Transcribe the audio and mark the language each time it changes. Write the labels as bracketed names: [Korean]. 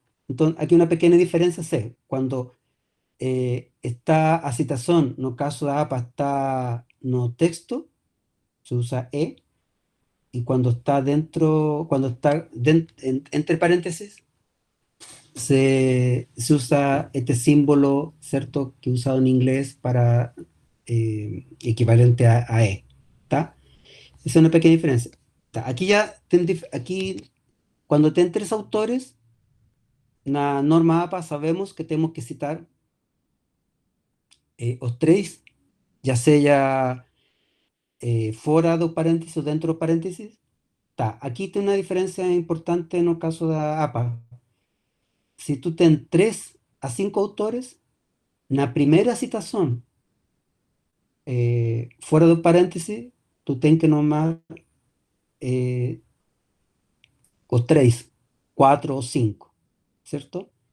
[Portuguese] Então, aqui uma pequena diferença é quando está a citação, no caso da APA, está no texto, se usa E, e quando está dentro, quando está entre paréntesis, [Spanish] se usa este símbolo, ¿cierto? Que he usado en inglés para equivalente a E, ¿tá? Esa es una pequeña diferencia. Tá? Aquí ya, aquí, cuando ten tres autores, na norma APA sabemos que tenemos que citar os tres, ya sea [Portuguese] fora do paréntesis o dentro do paréntesis. [Spanish] Tá. Aquí tem una diferencia importante en el caso de APA. [Portuguese] Si tú ten 3 a 5 autores, na primeira citação, fora do parêntese, tu tens que nomar os 3, 4 ou 5, certo?